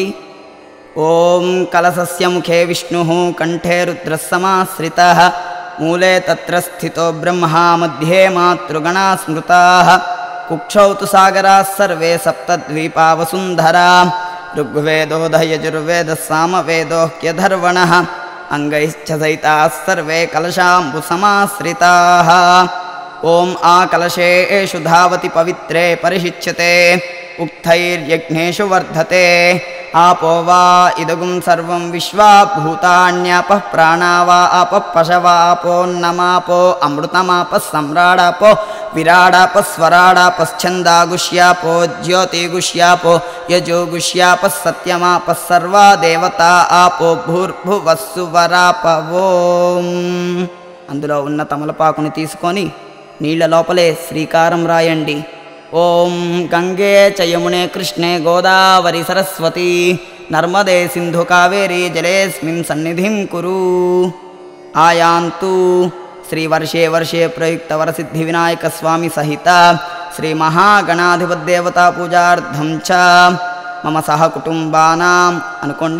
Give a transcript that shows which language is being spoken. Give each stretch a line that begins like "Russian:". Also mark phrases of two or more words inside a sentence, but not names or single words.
Sanskrit: ఓం కలశస్య ముఖే విష్ణుః కంఠే రుద్రః సమాశ్రితః మూలే తత్ర స్థితో బ్రహ్మ మధ్యే మాతృగణా స్మృతాః కుక్షౌ తు సాగరాः సర్వే సప్తద్వీపా వసుంధరా ఋగ్వేదోऽధ యజుర్వేదः సామవేదోऽధ్యధర్వణः అంగైశ్చ సైతాः సర్వే కలశాంబు సమాశ్రితాः. ఓం ఆ కలశేషు ధావతి పవిత్రే పరిశిచ్యతే ఉక్తైర్యజ్ఞేషు వర్ధతే आपो वा इदगुं सर्वं विश्वा भूतान्यापः प्राणा वा आपः पशवापोन्नमापो अमृतमापः सम्राडापो विराडापः स्वराडापश्छन्दागुष्यापो ज्योतिगुष्यापो यजोगुष्यापः सत्यमापः सर्वा देवता आपो भूर्भुवस्सुवरापवोम्.
Telugu: అందులో ఉన్న తమలపాకుని తీసుకొని నీళ్ల లోపలే శ్రీకారం రాయండి.
Sanskrit: ఓం గంగే చ యమునే కృష్ణే గోదావరి సరస్వతి నర్మదే సింధు కావేరీ జలేస్మిన్ సన్నిధిం కురు. ఆయాంతు శ్రీ వర్షే వర్షే ప్రయుక్త వరసిద్ధి వినాయక స్వామి సహిత శ్రీ మహాగణాధిపదేవతా పూజార్థం చ మమ సహ కుటుంబానాం అనుకోండి.